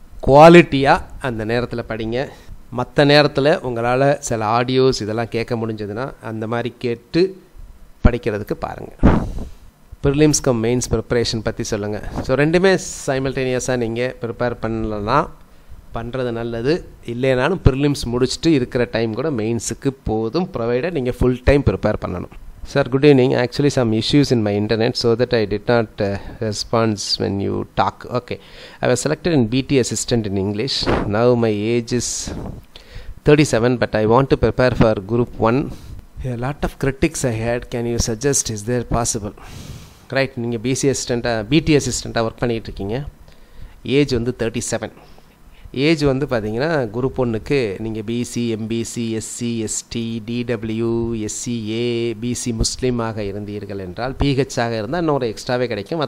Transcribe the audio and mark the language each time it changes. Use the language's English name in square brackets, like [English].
[Tamil] குவாலிட்டியாக அந்த நேரத்தில் படிங்க. மற்ற நேரத்தில் உங்களால் சில ஆடியோஸ் இதெல்லாம் கேட்க முடிஞ்சதுன்னா அந்த மாதிரி கேட்டு படிக்கிறதுக்கு பாருங்கள். ப்ரிலிம்ஸ் கம் மெயின்ஸ் ப்ரிப்பரேஷன் பற்றி சொல்லுங்கள். ஸோ ரெண்டுமே சைமல்டேனியஸாக நீங்கள் ப்ரிப்பேர் பண்ணலாம், பண்ணுறது நல்லது. இல்லைனாலும் ப்ரிலிம்ஸ் முடிச்சுட்டு இருக்கிற டைம் கூட மெயின்ஸுக்கு போதும், ப்ரொவைடட் நீங்கள் ஃபுல் டைம் ப்ரிப்பேர் பண்ணணும். [English] Sir, good evening. Actually, some issues in my internet, so that I did not respond when you talk. Okay. I was selected in BT assistant in English. Now my age is 37, but I want to prepare for Group 1. A lot of critics I had. Can you suggest, is there possible? [Tamil] Right, நீங்கள் BT assistant work பண்ணிகிட்டு இருக்கீங்க. Age வந்து 37. Age வந்து பார்த்தீங்கன்னா group 1க்கு நீங்கள் PC, MBC, SC, ST, DW, SCA, PC முஸ்லீமாக இருந்தீர்கள் என்றால், பிஹெச்சாக இருந்தால் இன்னொரு எக்ஸ்ட்ராவே கிடைக்கும்.